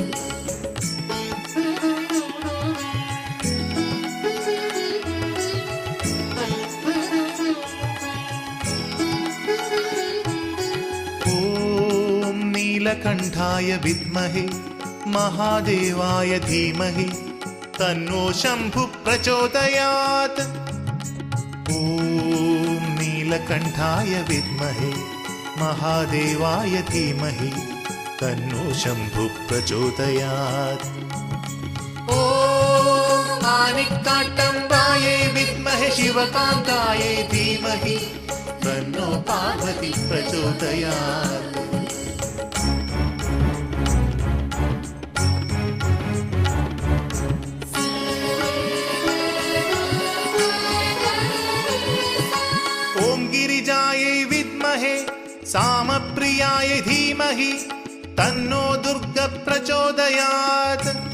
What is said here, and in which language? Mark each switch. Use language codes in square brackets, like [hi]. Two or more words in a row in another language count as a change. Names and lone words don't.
[sa] ॐ नीलकण्ठाय विद्महे महादेवाय धीमहि तन्नो शम्भु प्रचोदयात्. ॐ नीलकण्ठाय विद्महे महादेवाय धीमहि തന്നോ ശംഭു പ്രചോദയാത്. ഓം മാണിക്കാട്ടമ്പായേ വിദ്മഹേ ശിവകാന്തായേ ധീമഹി തന്നോ പാർവതി പ്രചോദയാത്. ഓം ഗിരിജായേ വിദ്മഹേ സാമപ്രിയായേ ധീമഹി തന്നോ ദുർഗ പ്രചോദയാത്.